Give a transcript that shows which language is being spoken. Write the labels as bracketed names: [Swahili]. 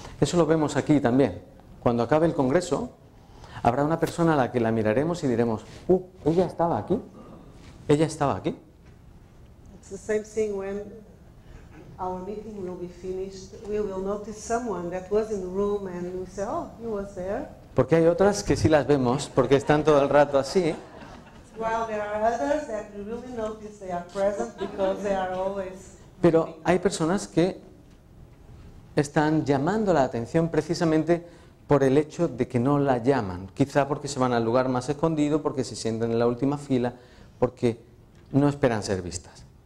[Spanish] Eso lo vemos aquí también. Cuando acabe el congreso, habrá una persona a la que la miraremos y diremos, ella estaba aquí, ella estaba aquí. [English] It's the same thing when our meeting will be finished. We will notice someone that was in the room and we say, oh, he was there. [Spanish] Porque hay otras que sí las vemos, porque están todo el rato así. [English] While there are others that we really notice they are present because they are always. [Spanish] Pero hay personas que están llamando la atención precisamente por el hecho de que no la llaman. Quizá porque se van al lugar más escondido, porque se sienten en la última fila, porque no esperan ser vistas.